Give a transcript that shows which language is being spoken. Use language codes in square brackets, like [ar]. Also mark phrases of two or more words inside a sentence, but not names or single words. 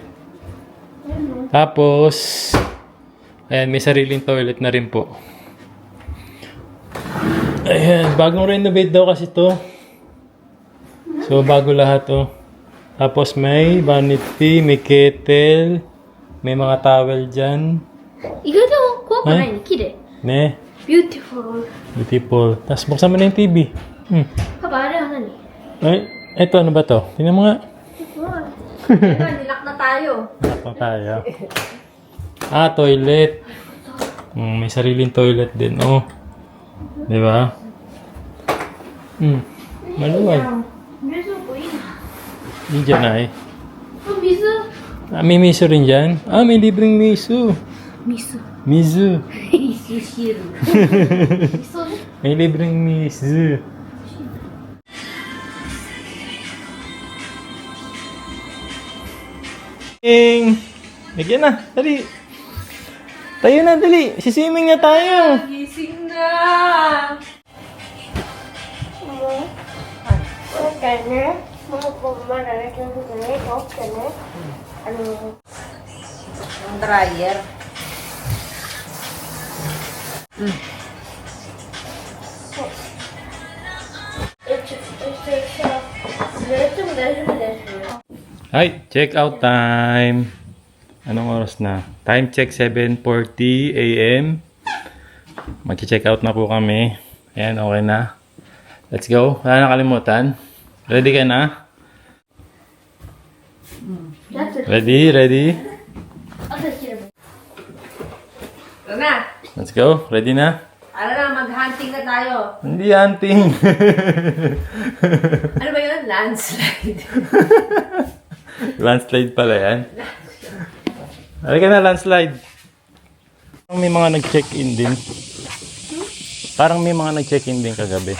[tl] Tapos, ayan, may sariling toilet na rin po. Ayan, bagong renovate daw kasi to. So, bago lahat to. Tapos may vanity, may kettle, may mga towel dyan. [ja] 意外と怖くないね綺麗 Ne, beautiful beautiful. [tl] Tapos buksan mo na yung TV. [ja] パパあれは何 [tl] Ay, eto ano ba to? Tingnan mo nga. Nilak na tayo. Tapos tayo. Ah, toilet. May sariling toilet din. Oh. Di ba? Maluwag. [ja] 冷蔵庫いいな [tl] Hindi dyan ay. [ja] 水 [tl] Ah, may miso rin dyan. Ah, may libreng miso. [ja] 水 [tl] Miso. [ja] 水汁味噌ね [tl] May libreng miso. Bigyan na. Dali. Tayo na, dali. Siswimming na tayo. Gising na! [ja] 今回ねもうまだね、今日ね、起きてね、 [tl] Ang dryer. [en] Hi, check out time. [tl] Anong oras na? [en] Time check [tl] 7:40 AM. Mag- [en] check out [tl] na po kami. Ayan, okay na. [en] Let's go. [tl] Wala na kalimutan. Ready ka na? Ready? Ready? Ito na! [en] Let's go. [tl] Ready na? Ano na, mag-hunting na tayo. Hindi hunting. Ano ba yun? Landslide. Landslide pala yan. Halika na, landslide. May mga nag-check-in din. Parang may mga nag-check-in din kagabi.